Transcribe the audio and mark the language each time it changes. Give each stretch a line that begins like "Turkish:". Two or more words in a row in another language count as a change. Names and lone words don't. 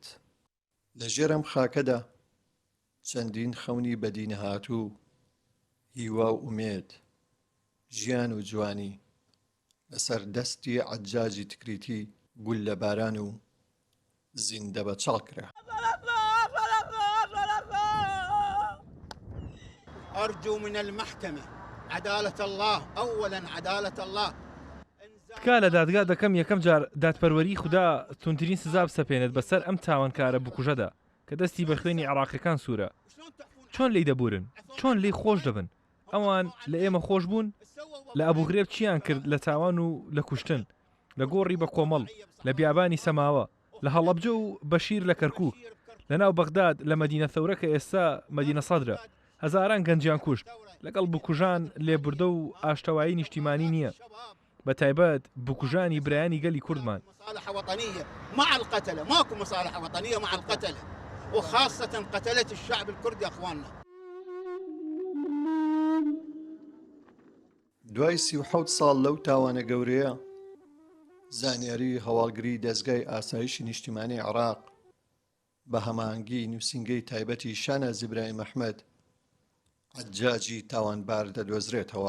Central Kurdish: لە ژێرەم خاکەدا چەندین خەونی بەدی نەهاتوو، هیوا و ئومێد، ژیان و جوانی لەسەر دەستی حەجاجی تکریتی گول لە باران و زیندە بە چاڵ کرا.
Arabic: أرجو من المحكمة عدالة الله أولا عدالة الله.
Central Kurdish: تکا لە دادگا دەکەم یەکەم جار دادپەروەری خوددا تونترین سزا بسەپێنێت بەسەر ئەم تاوانکارە بکوژەدا کە دەستی بە خوێنی عێراقیەکان سوورە. چۆن لی دەبورن؟ چۆن لی خۆش دەبن؟ ئەوان لە ئێمە خۆش بوون؟ لە ئەبوغرێب چیان کرد لە تاوان و لە کوشتن، لە گۆڕی بە کۆمەڵ، لە بیابانی سەماوە، لە هەڵەبجە و بەشیر لە کەرکووک، لە ناو بەغداد لە مەدینە ثەورە کە ئێستا مەدینە سەدرە، هەزاران گەنجیان کوشت لەگەڵ بکوژان لێبوردە و ئاشتەوایی نیشتیمانی نییە، بە تایبەت بکوژانی برایانی گەلی کوردمان.
Arabic: مصالحة وطنية مع القتلة، ماكو مصالحة وطنية مع القتلة، وخاصة قتلة الشعب الكردي يا اخواننا.
Central Kurdish: دوای 37 ساڵ لەو تاوانە گەورەیە، زانیاری هەواڵگری دەستگای ئاسایشی نیشتیمانی عێراق بە هەماهەنگی نووسینگەی تایبەتی شانە زیبرای مەحمەد حەجاجی تاوانبار دەدۆزرێتەوە.